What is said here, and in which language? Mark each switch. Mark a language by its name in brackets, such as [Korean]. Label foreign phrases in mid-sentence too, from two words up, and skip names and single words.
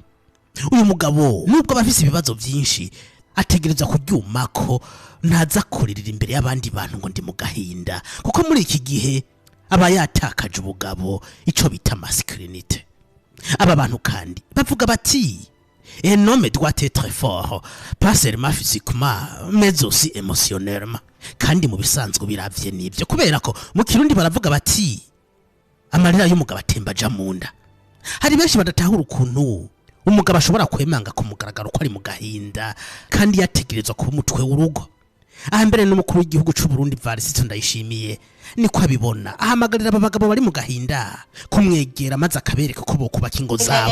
[Rundi] Uyu mugabo nubwo abafise ibibazo byinshi ategerezwa kuryuma ko ntaza kuririra imbere y'abandi bantu ngo ndi mu gahinda, kuko muri iki gihe aba yatakaje ubugabo ico bita masculinité. Aba bantu kandi bavuga bati [French] un homme doit être fort, pas seulement physiquement, mais aussi émotionnellement. [Rundi] Kandi mu bisanzwe biravye nibyo, kubera ko mu Kirundi baravuga bati amarira y'umugabo atemba aja mu nda. Hari benshi badatahura ukuntu umugabo ashobora kwemanga ku mugaragaro ko ari mu gahinda kandi yategerezwa kuba umutwe w'urugo. Aha mbere n'umukuru w'igihugu c'u Burundi Varisito Ndayishimiye niko abibona, ahamagarira aba bagabo bari mu gahinda kumwegera maze akabereka ko bokubaka ingo zabo.